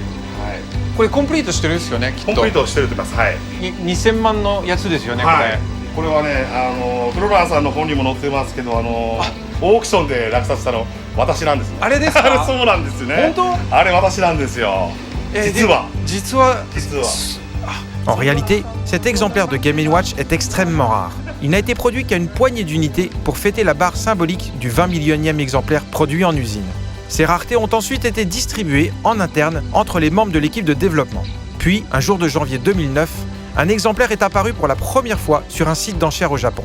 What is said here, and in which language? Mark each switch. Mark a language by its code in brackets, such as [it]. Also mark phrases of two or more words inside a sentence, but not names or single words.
[ja] これコンプリートしてるんですよね、きっと。コンプリートしてると思います。はい。 2000万のやつですよね、これ。はい。これはね、フロランさんの本にも載ってますけど、オークションで落札したの私なんですね。あれですか？あれそうなんですね。本当？あれ私なんですよ。実は。 [fr] En réalité, cet exemplaire de Game & Watch est extrêmement rare. Il n'a été produit qu'à une poignée d'unités pour fêter la barre symbolique du 20 millionième exemplaire produit en usine. Ces raretés ont ensuite été distribuées en interne entre les membres de l'équipe de développement. Puis, un jour de janvier 2009, un exemplaire est apparu pour la première fois sur un site d'enchères au Japon.